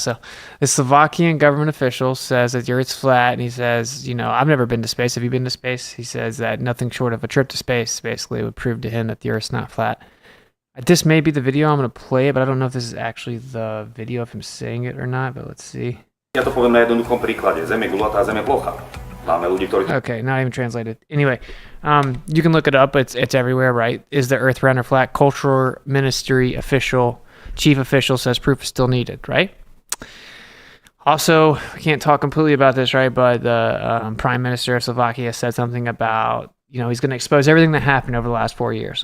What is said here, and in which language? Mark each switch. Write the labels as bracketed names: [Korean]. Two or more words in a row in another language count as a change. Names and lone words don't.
[English] So the Slovakian government official says that the Earth's flat, and he says, I've never been to space. Have you been to space? He says that nothing short of a trip to space basically would prove to him that the Earth's not flat. This may be the video. I'm going to play it, but I don't know if this is actually the video of him saying it or not, but let's see. [Slovak] Ja to poviem na jednoduchom príklade. Zem je gulatá, zem je plocha. Máme ľudí, ktorí... [English] Okay, not even translated. Anyway, you can look it up. It's everywhere, right? Is the Earth round or flat? Cultural Ministry official, chief official says proof is still needed, right? Also, we can't talk completely about this, right? But the Prime Minister of Slovakia said something about, he's going to expose everything that happened over the last 4 years.